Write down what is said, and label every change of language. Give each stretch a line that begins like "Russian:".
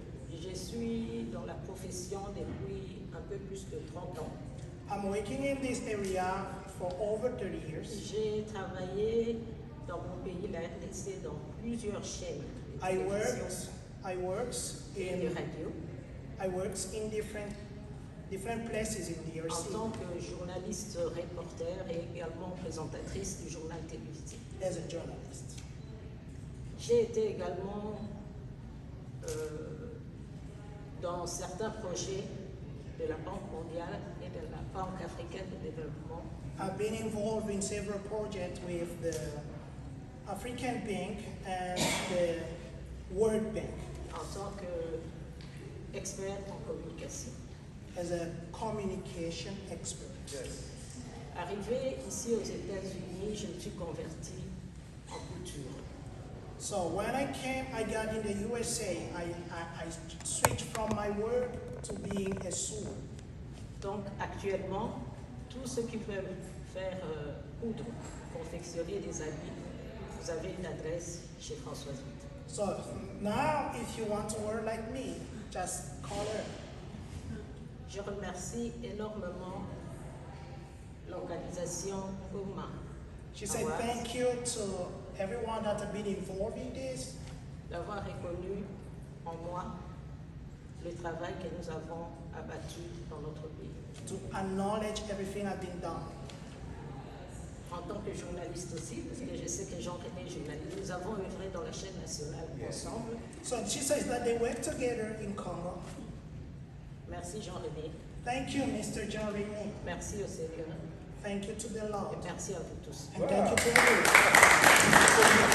French: Je suis dans la profession depuis un peu plus de 30 ans.
English: I'm working in this area for over 30 years.
French: J'ai travaillé dans mon pays, la RDC, dans plusieurs chaînes de
English: I
French: télévision
English: works
French: et de
English: in
French: radio.
English: I works in different places in the
French: En
English: DRC
French: tant que journaliste reporter et également présentatrice du journal télévisé.
English: as a journalist.
French: J'ai été également dans certains projets de la Banque mondiale et de la Banque africaine de développement.
English: I've been involved in several projects with the African Bank and the World Bank
French: en tant qu'expert en communication.
English: as a communication expert.
French: Arrivé ici aux États-Unis, je me suis convertie en couture.
English: So when I came, I got in the USA, I switched from my work to being a sewer.
French: Donc actuellement, tous ceux qui veulent faire coudre, confectionner des habits, vous avez une adresse chez Françoise Witt.
English: So now, if you want to work like me, just call her.
French: Je remercie énormément l'organisation Ngoma.
English: She said thank you to everyone that have been involved in this,
French: d'avoir reconnu en moi le travail que nous avons abattu dans notre pays.
English: to acknowledge everything I've been done.
French: En tant que journaliste aussi, parce que je sais que Jean-René est journaliste, nous avons œuvré dans la chaîne nationale ensemble.
English: So she says that they work together in Congo.
French: Merci Jean-René,
English: Thank you, Mr. John Rene.
French: merci au Seigneur
English: Thank you to the
French: et
English: Lord.
French: merci à vous tous.
English: And thank you to everyone.